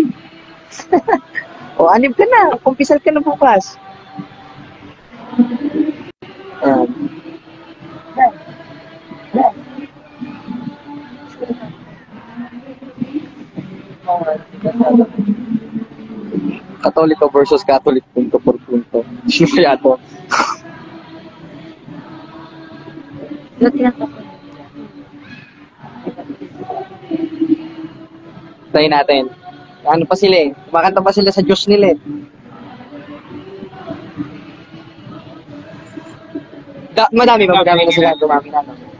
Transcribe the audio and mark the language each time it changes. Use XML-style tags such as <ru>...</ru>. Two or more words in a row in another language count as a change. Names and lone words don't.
<tl>O, anib ka na, kumpisal ka na bukas. Ayan. Katoliko</tl> <en>versus Catholic,</en> <es>punto por punto.</es> <tl>Sino kaya to? Tayo natin. Ano pa sila eh? Kumakanta pa sila sa Diyos nila eh. Madami na sila. Dumami na.</tl>